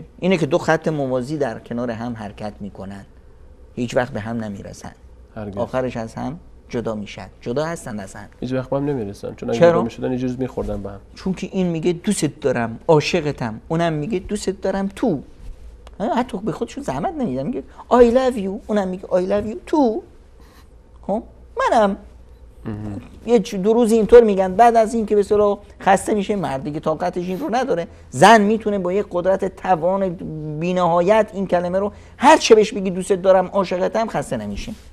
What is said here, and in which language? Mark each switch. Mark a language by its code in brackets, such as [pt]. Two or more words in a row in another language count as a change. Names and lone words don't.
[fa] اینه که دو خط موازی در کنار هم حرکت میکنن، هیچ وقت به هم نمیرسن، آخرش از هم جدا میشن. جدا هستن از هم، هیچ وقت به هم نمیرسن. چون اگه جدا میشدن یه جوری میخوردن به هم. چون که این میگه دوست دارم، عاشقتم، اونم میگه دوست دارم تو. حتی به خودشون زحمت نمیدن، میگه [en] I love you، [fa] اونم میگه [en] I love you [fa] تو. خب منم یه دو روز اینطور میگن، بعد از این که به اصطلاح خسته میشه مرد دیگه طاقتش این رو نداره. زن میتونه با یک قدرت توان بی‌نهایت این کلمه رو هر چه بهش بگی دوست دارم عاشقتم خسته نمیشه.